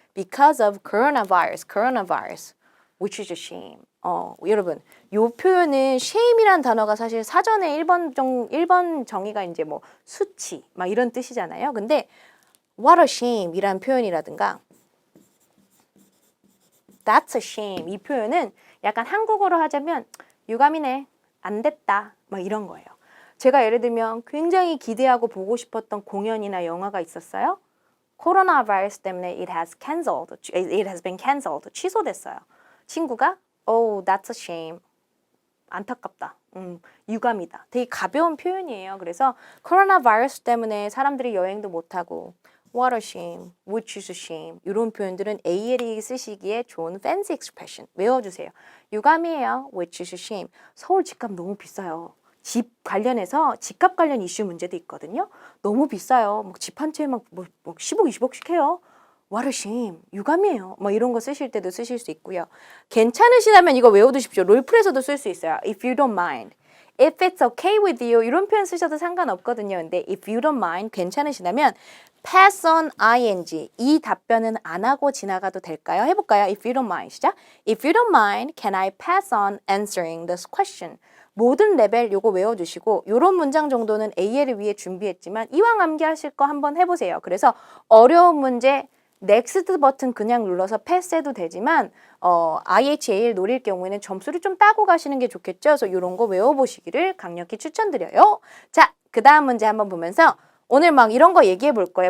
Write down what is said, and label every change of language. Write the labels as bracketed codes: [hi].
[en] Because of coronavirus, which is a shame. [ko] 여러분, 요 표현은 shame이란 단어가 사실 사전에 1번 정의가 이제 뭐 수치, 막 이런 뜻이잖아요. 근데 [en] what a shame [ko] 이란 표현이라든가 [en] that's a shame [ko] 이 표현은 약간 한국어로 하자면 유감이네, 안 됐다, 막 이런 거예요. 제가 예를 들면 굉장히 기대하고 보고 싶었던 공연이나 영화가 있었어요. 코로나 바이러스 때문에 [en] it has been canceled. [ko] 취소됐어요. 친구가 [en] oh, that's a shame. [ko] 안타깝다. 유감이다. 되게 가벼운 표현이에요. 그래서 코로나 바이러스 때문에 사람들이 여행도 못하고 [en] what a shame, which is a shame [ko] 이런 표현들은 AL이 쓰시기에 좋은 [en] fancy expression. [ko] 외워주세요. 유감이에요. [en] which is a shame. [ko] 서울 집값 너무 비싸요. 집 관련해서 집값 관련 이슈 문제도 있거든요. 너무 비싸요. 집 한 채에 막 10억, 20억씩 해요. [en] What a shame. [ko] 유감이에요. 뭐 이런 거 쓰실 때도 쓰실 수 있고요. 괜찮으시다면 이거 외워두십시오. 롤플에서도 쓸 수 있어요. [en] If you don't mind. If it's okay with you. [ko] 이런 표현 쓰셔도 상관없거든요. 근데 [en] if you don't mind. [ko] 괜찮으시다면 [en] pass on ing. [ko] 이 답변은 안 하고 지나가도 될까요? 해볼까요? [en] If you don't mind. [ko] 시작. [en] If you don't mind, can I pass on answering this question? [ko] 모든 레벨 요거 외워주시고 요런 문장 정도는 AL을 위해 준비했지만 이왕 암기하실 거 한번 해보세요. 그래서 어려운 문제 넥스트 버튼 그냥 눌러서 패스해도 되지만 IHAL 노릴 경우에는 점수를 좀 따고 가시는 게 좋겠죠. 그래서 이런 거 외워보시기를 강력히 추천드려요. 자, 그 다음 문제 한번 보면서 오늘 막 이런 거 얘기해 볼 거예요.